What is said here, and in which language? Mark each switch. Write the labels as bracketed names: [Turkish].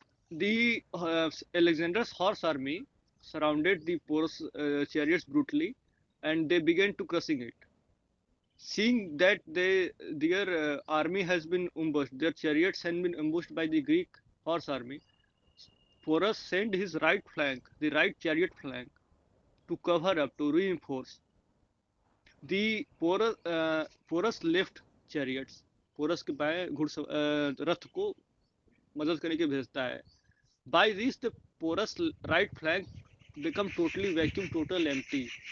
[English] The Alexander's horse army surrounded the Porus chariots brutally, and they began to crushing it. Seeing that their army has been ambushed, their chariots had been ambushed by the Greek horse army, Porus sent his right flank, the right chariot flank, to cover up, to reinforce. The Porus left chariots, [Hindi] Porus के बाएं रथ को मदद करने के भेजता है. [English] By this, the Porus right flank become totally vacuum, total empty.